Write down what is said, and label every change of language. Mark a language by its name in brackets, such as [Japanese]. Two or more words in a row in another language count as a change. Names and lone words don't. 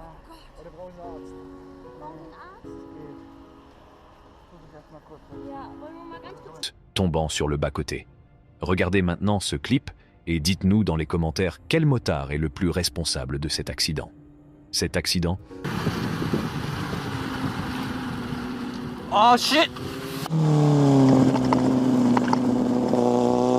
[German] Oh Gott. Oder brauchen wir einen Arzt? Brauchen wir einen Arzt? Geht. Guck ich erst mal kurz. Ja, wollen wir mal ganz kurz... [French] Tombant sur le bas-côté. Regardez maintenant ce clip et dites-nous dans les commentaires quel motard est le plus responsable de cet accident. Cet accident? [English] Oh shit!